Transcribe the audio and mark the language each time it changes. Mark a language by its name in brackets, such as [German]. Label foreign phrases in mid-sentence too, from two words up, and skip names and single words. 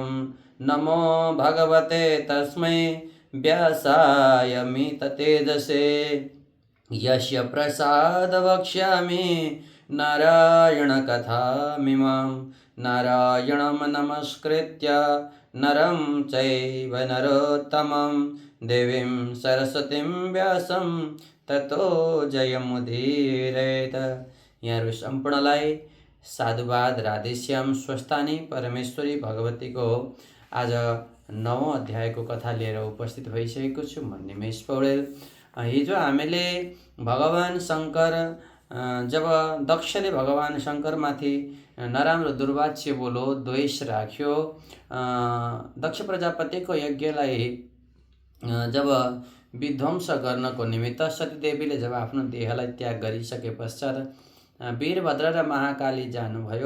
[Sanskrit] नमो भगवते तस्मै व्यासाय मिततेजसे यस्य प्रसादवक्ष्यामि नारायणकथामिमां। नारायणं नमस्कृत्य नरं चैव नरोत्तमं देवीं सरस्वतीं व्यासं ततो जयमुदीरयेत्। [Nepali] यहाँहरू सम्पूर्णलाई साधुवाद राधेश्याम स्वस्थानी परमेश्वरी भगवतीको आज 9औं अध्यायको कथा लिएर उपस्थित भइसकेको छु। म निमेश पौडेल। हिजो हामीले भगवान शङ्कर जब दक्षले भगवान शङ्करमाथि नराम्रो दुर्वाच्य बोलो द्वेष राख्यो, दक्ष प्रजापतिको यज्ञलाई जब विध्वंस गर्नको निमित्त सतीदेवीले जब आफ्नो देहलाई त्याग गरिसके पश्चात वीरभद्र र महाकाली जानुभयो।